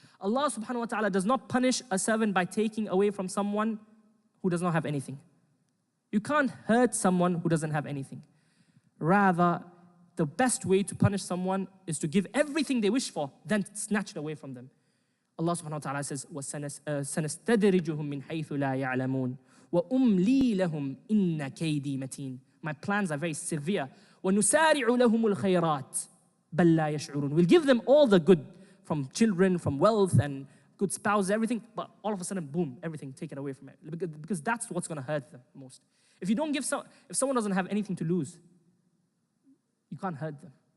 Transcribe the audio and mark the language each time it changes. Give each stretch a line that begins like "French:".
English: Allah subhanahu wa ta'ala does not punish a servant by taking away from someone who does not have anything. You can't hurt someone who doesn't have anything. Rather, the best way to punish someone is to give everything they wish for, then snatch it away from them.
Arabic: Allah subhanahu wa ta'ala says, وَسَنَسْتَدْرِجُهُم مِّنْ حَيْثُ لَا يَعْلَمُونَ وَأُمْلِي لَهُمْ إِنَّ كَيْدِي مَتِينٌ.
English: My plans are very severe.
Arabic: وَنُسَارِعُ لَهُمُ الْخَيْرَاتِ بَلْ لَا يَشْعُرُونَ.
English: We'll give them all the good, from children, from wealth and good spouse, everything, but all of a sudden, boom, everything taken away from it. Because that's what's going to hurt them most. If you don't give if someone doesn't have anything to lose, you can't hurt them.